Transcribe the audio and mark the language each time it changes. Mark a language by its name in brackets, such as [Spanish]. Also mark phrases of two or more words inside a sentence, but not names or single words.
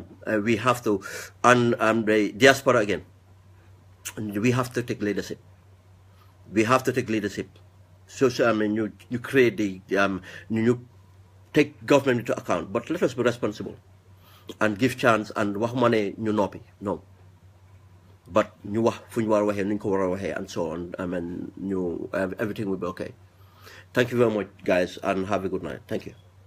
[English] We have to, and the diaspora again. We have to take leadership. We have to take leadership. So I mean, you create the you take government into account, but let us be responsible and give chance and wax money [Wolof] ñu noppi no. But ñu wax fu ñu war a waxee nu ñu ko war a waxee [English] and so on. I mean, everything will be okay. Thank you very much, guys, and have a good night. Thank you.